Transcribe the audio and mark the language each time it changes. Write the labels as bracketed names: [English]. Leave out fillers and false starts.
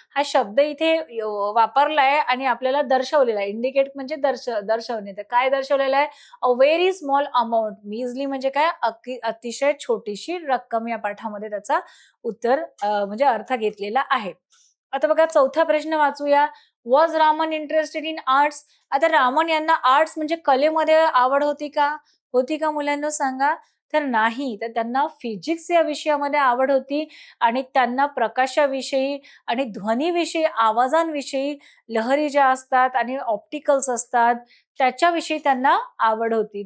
[Marathi] हा शब्द इथे वापरलाय आणि आपल्याला दर्शवलेला आहे. इंडिकेट म्हणजे दर्शवणे. तर काय दर्शवलेलं आहे, [English] A very small amount. [Marathi] मीजली म्हणजे काय, अतिशय छोटीशी रक्कम. या पाठामध्ये त्याचा उत्तर म्हणजे अर्थ घेतलेला आहे. आता बघा चौथा प्रश्न वाचूया. [English] Was Raman interested in arts. [Marathi] आता रामन यांना आर्ट्स म्हणजे कलेमध्ये आवड होती का? होती का मुलांना सांगा? तर नाही. तर त्यांना फिजिक्स या विषयामध्ये आवड होती आणि त्यांना प्रकाशाविषयी आणि ध्वनीविषयी, आवाजांविषयी, लहरी ज्या असतात आणि ऑप्टिकल्स असतात त्याच्याविषयी त्यांना आवड होती.